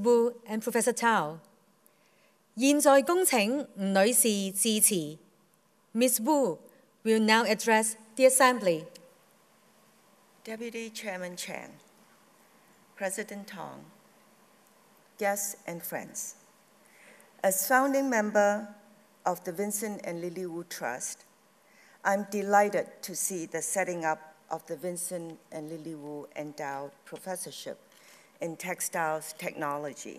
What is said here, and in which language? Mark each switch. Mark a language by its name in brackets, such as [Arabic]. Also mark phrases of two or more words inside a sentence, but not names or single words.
[English] Wu and Professor Tao. [Chinese] 現在恭請吳女士致辭。Ms. [English] Wu will now address the Assembly. Deputy Chairman Chan, President Tong, guests and friends. As founding member of the Vincent and Lily Wu Trust, I'm delighted to see the setting up of the Vincent and Lily Wu Endowed Professorship in Textiles Technology.